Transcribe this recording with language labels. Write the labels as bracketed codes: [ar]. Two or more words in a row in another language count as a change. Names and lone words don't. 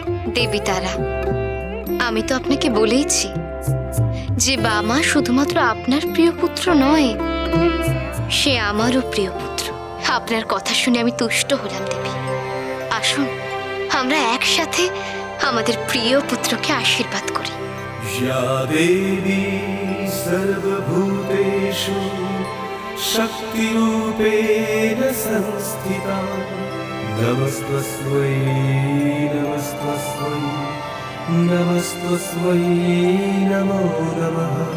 [bn] দেবী তারা, আমি তো আপনাকে বলেইছি যে বামা শুধুমাত্র আপনার প্রিয় পুত্র নয়, সে আমারও প্রিয় পুত্র। আপনার কথা শুনে আমি তুষ্ট হলাম দেবী। আসুন আমরা একসাথে আমাদের প্রিয় পুত্রকে আশীর্বাদ করি। [sa] या देवी सर्वभूतेषु शक्तिरूपेण संस्थिता नमस्तस्मै नमस्तस्मै नमस्तस्मै नमो नमः।